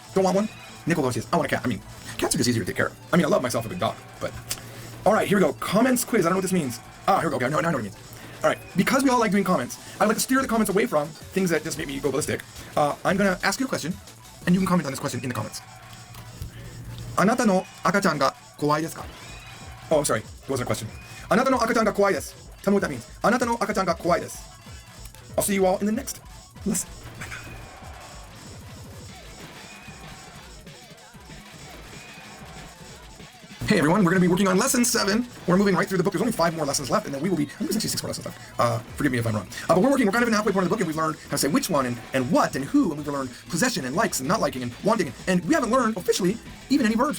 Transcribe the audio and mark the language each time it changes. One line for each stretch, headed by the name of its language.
English: Don't want one.
Japanese: 猫が欲しいです.
English: I want a cat. I mean, cats are just easier to take care of. I mean, I love myself a big dog, but... All right, here we go. Comments quiz. I don't know what this means. Ah, here we go. Okay, I know what it means. All right, because we all like doing comments, I'd like to steer the comments away from things that just make me go ballistic. I'm going to ask you a question, and you can comment on this question in the comments.
Japanese: あなたの赤ちゃんが怖いですか?
English: Oh, I'm sorry. It wasn't a question.
Japanese: あなたの赤ちゃんが怖いです.
English: Tell me what that means.
Japanese: あなたの赤ちゃんが怖いです.
English: I'll see you all in the next lesson. Hey everyone, we're going to be working on lesson 7. We're moving right through the book. There's only 5 more lessons left, and then we will be... I think there's actually 6 more lessons left. Forgive me if I'm wrong. But we're kind of in the halfway point of the book, and we've learned how to say which one, and what, and who, and we've learned possession, and likes, and not liking, and wanting, and we haven't learned, officially, even any verbs.